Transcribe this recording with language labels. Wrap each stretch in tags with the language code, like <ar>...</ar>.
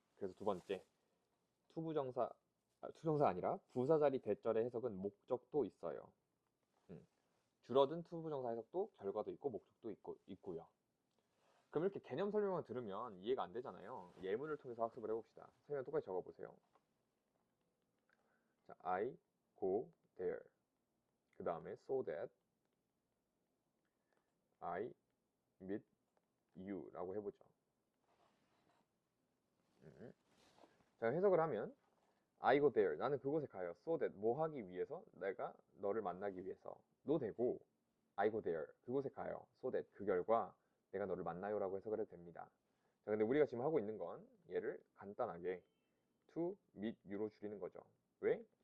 <ko>그래서 두 번째 투정사 아니라 부사 자리 대절의 해석은 목적도 있어요. 줄어든 투부정사 해석도 결과도 있고 목적도 있고요. 그럼 이렇게 개념 설명을 들으면 이해가 안 되잖아요. 예문을 통해서 학습을 해봅시다. 선생님 똑같이 적어보세요.</ko> <en>자, I go there.</en> <ko>그 다음에</ko> <en>so that I meet you</en> <ko>라고 해보죠. 자, 해석을 하면</ko> <en>I go there.</en> <ko>나는 그곳에 가요.</ko> <en>So that</en> <ko>뭐 하기 위해서? 내가 너를 만나기 위해서도 되고</ko> <en>I go there.</en> <ko>그곳에 가요.</ko> <en>So that</en> <ko>그 결과 내가 너를 만나요 라고 해석을 해도 됩니다. 자, 근데 우리가 지금 하고 있는 건 얘를 간단하게</ko> <en>to meet you</en> <ko>로 줄이는 거죠. 왜?</ko>